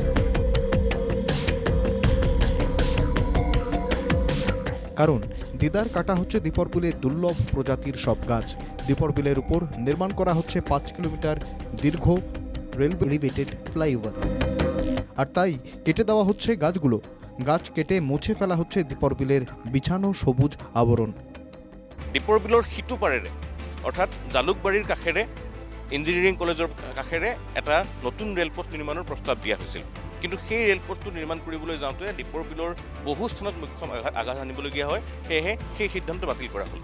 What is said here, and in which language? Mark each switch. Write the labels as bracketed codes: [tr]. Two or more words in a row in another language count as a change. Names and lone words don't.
[bn] কারণ দিদার কাটা হচ্ছে দীপর বিলের দুর্লভ প্রজাতির সব গাছ। দীপর বিলের উপর নির্মাণ করা হচ্ছে 5 কিলোমিটার দীর্ঘ রেল [en] elevated flyover. [bn] আর তাই কেটে দেওয়া হচ্ছে গাছগুলো। গাছ কেটে মুছে ফেলা হচ্ছে দীপর বিলের বিছানো সবুজ আবরণ। [as] দীপৰ বিলৰ সিটো পাৰেৰে অৰ্থাৎ জালুকবাৰীৰ কাষেৰে ইঞ্জিনিয়াৰিং কলেজৰ কাষেৰে এটা নতুন ৰেলপথ নিৰ্মাণৰ প্ৰস্তাৱ দিয়া হৈছিল। কিন্তু সেই ৰেলপথটো নিৰ্মাণ কৰিবলৈ যাওঁতে দীপৰ বিলৰ বহু স্থানত মুখ্য আঘাত আনিবলগীয়া হয়। সেয়েহে সেই সিদ্ধান্ত বাতিল কৰা হ'ল।